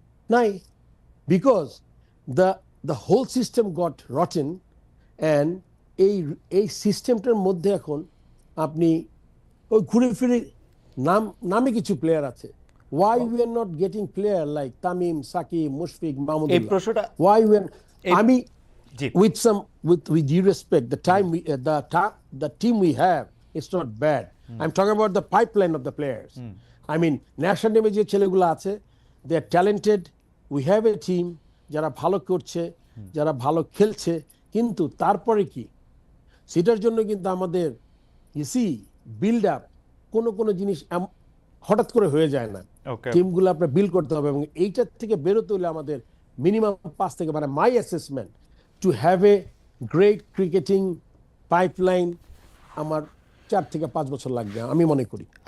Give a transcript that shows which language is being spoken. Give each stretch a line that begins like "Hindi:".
Bangla: নাই,
English: Because the the whole system got rotten.
Bangla: And এই এই সিস্টেমটার মধ্যে এখন আপনি ওই ঘুরে ফিরে নামে কিছু প্লেয়ার আছে।
English: why we are not getting player like Tamim, Shakib, Mushfiq,
Bangla: এই মাহমুদুল্লাহ? প্রশ্নটা
English: why we are,
Bangla: এই আমি জি
English: with some with due respect, the time we the team we have, it's not bad. I'm talking about the pipeline of the players. I mean, national team
Bangla: যে ছেলেগুলো আছে,
English: they are talented. We have a team
Bangla: যারা ভালো করছে, যারা ভালো খেলছে, কিন্তু তারপরে কি, সেটার জন্য কিন্তু আমাদের ইসি বিল্ড আপ, কোনো জিনিস হঠাৎ করে হয়ে যায় না। ওকে টিমগুলো আপনার বিল্ড করতে হবে, এবং এইটার থেকে বেরোতে হলে আমাদের মিনিমাম 5 থেকে, মানে
English: my assessment, to have a great cricketing pipeline,
Bangla: আমার 4 থেকে 5 বছর লাগবে আমি মনে করি।